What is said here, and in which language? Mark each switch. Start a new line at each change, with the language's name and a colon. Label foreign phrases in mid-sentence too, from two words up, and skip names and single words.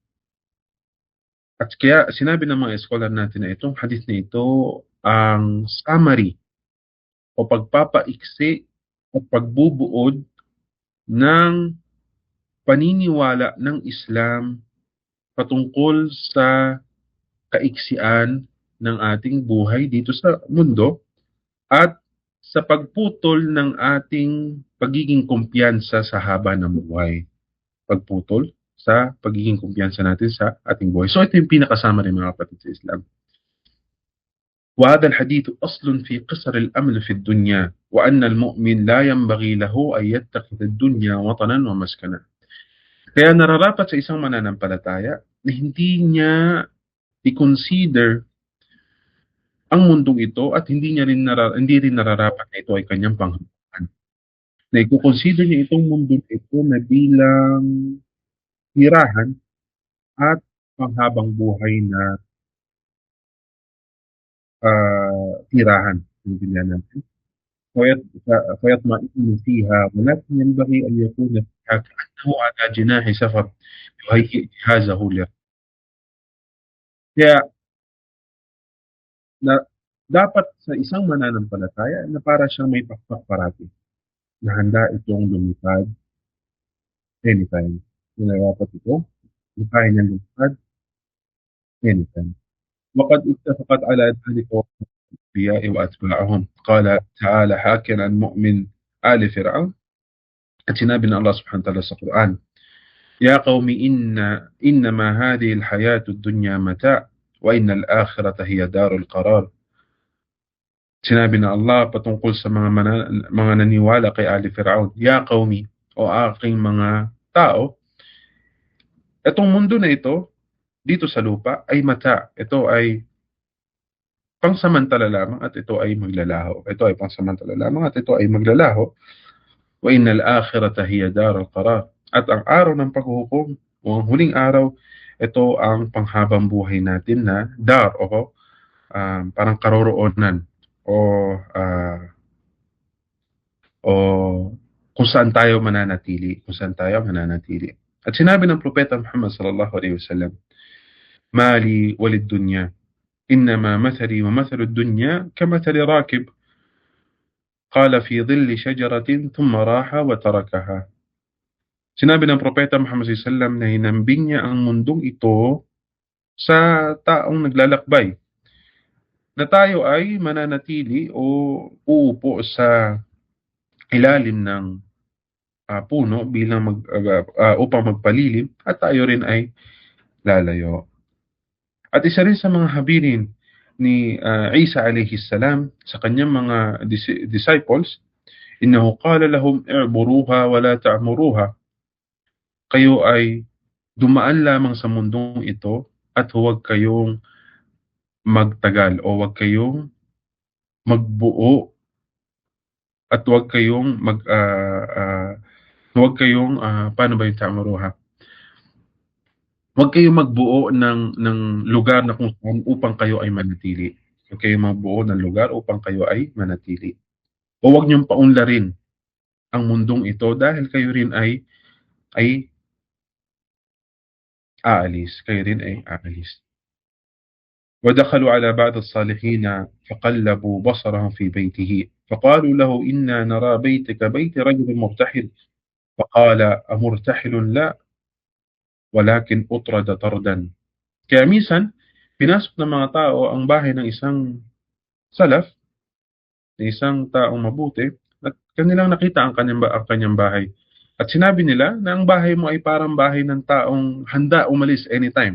Filipino: At kaya sinabi ng mga scholar natin na itong hadith na ito ang summary o pagpapaiksi o pagbubuod ng paniniwala ng Islam patungkol sa kaiksian ng ating buhay dito sa mundo at sa pagputol ng ating pagiging kumpiyansa sa haba ng buhay. Pagputol sa pagiging kumpiyansa natin sa ating buhay. So ito yung pinakasama rin mga kapatid sa Islam.
Arabic: وهذا الحديث أصل في قصر الأمل في الدنيا وأن المؤمن لا ينبغي له أن يتخذ الدنيا وطنا ومسكنا.
Filipino: Kaya nararapat sa isang mananampalataya na hindi niya i-consider ang mundong ito at hindi rin nararapat na ito ay kanyang panghawakan. Na i-consider niya itong mundong ito na bilang tirahan at panghabang buhay na tirahan. Nabigyan natin.
Arabic: فيطمئن فيها ولكن ينبغي أن يكون فيها كأنه على جناح سفر يهيئ جهازه
Filipino: kaya na dapat sa isang mananampalataya na para siyang may pakpak parati. na handa itong lumipad anytime. Nararapat ito, kaya niyang lumipad anytime.
Arabic: وقد اتفقت على ذلك الأنبياء وأتباعهم. قال تعالى حاكيا عن مؤمن آل فرعون
Filipino: at sinabi ng Allah subhanahu wa ta'ala sa Quran,
Arabic: يا قوم إنما هذه الحياة الدنيا متاع وإن الآخرة هي دار القرار.
Filipino: Sinabi ng Allah patungkol sa mga naniwala kay Ali Fir'aun,
Arabic: يا قومي,
Filipino: o aking mga tao, itong mundo na ito, dito sa lupa, ay mata. Ito ay pangsamantala lamang at ito ay maglalaho. Ito ay pangsamantala lamang at ito ay maglalaho.
Arabic: وإن الآخرة هي دار القرار.
Filipino: At ang araw ng paghuhukom, o ang huling araw, ito ang panghabang buhay natin na dar o parang karoroonan o o kung saan tayo mananatili, kung saan tayo mananatili. At sinabi ng propeta Muhammad
Arabic: صلى الله عليه وسلم, ما لي وللدنيا, إنما مثلي ومثل الدنيا كمثل راكب قال في ظل شجرة ثم راح وتركها.
Filipino: Sinabi ng propeta Muhammad
Arabic: صلى الله عليه وسلم
Filipino: na hinambing niya ang mundong ito sa taong naglalakbay, na tayo ay mananatili o uupo sa ilalim ng puno bilang upang magpalilim at tayo rin ay lalayo. At isa rin sa mga habilin ni Isa
Arabic: عليه السلام
Filipino: sa kanyang mga disciples,
Arabic: إنه قال لهم اعبروها ولا تعمروها.
Filipino: Kayo ay dumaan lamang sa mundong ito at huwag kayong magtagal o huwag kayong magbuo at huwag kayong paano ba yung ta'muruha? Huwag kayong magbuo ng lugar na kung saan upang kayo ay manatili. Huwag kayong magbuo ng lugar upang kayo ay manatili. O huwag niyong paunlarin ang mundong ito dahil kayo rin ay aalis. Kayo rin ay aalis.
Arabic: ودخلوا على بعض الصالحين فقلبوا بصرهم في بيته فقالوا له إنا نرى بيتك بيت رجل مرتحل فقال أمرتحل لا ولكن أطرد طردا.
Filipino: Kaya minsan, pinasok ng mga tao ang bahay ng isang salaf, ng isang taong mabuti, at kanilang nakita ang kanyang bahay. At sinabi nila na ang bahay mo ay parang bahay ng taong handa umalis anytime.